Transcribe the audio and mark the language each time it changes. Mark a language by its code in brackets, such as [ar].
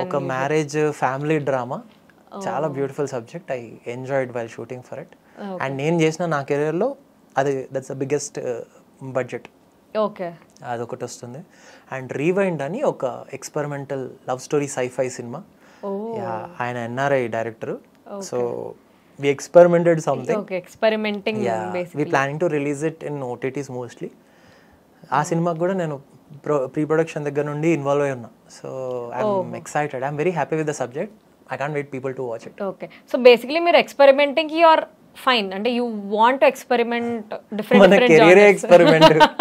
[te] ఒక marriage family drama, చాలా beautiful subject. [en] I enjoyed while shooting for it. And [te] నేను చేసిన నా కెరీర్లో అది [en] That's the biggest budget. Okay, [te] అదొకటి వస్తుంది. అండ్ రీవైండ్ అని ఒక experimental love story sci-fi cinema. ఆయన NRI director. [en] So we experimented something. Okay, experimenting. We planning to release it in OTTs mostly. [te] ఆ సినిమాకి కూడా నేను ప్రీ ప్రొడక్షన్ దగ్గర నుండి ఇన్వాల్వ్ అయి ఉన్నా. [en] So I'm excited, I'm very happy with the subject. I can't wait people to watch it. Okay, so basically మీరు experimenting you are fine, అంటే you want to experiment different career experiment.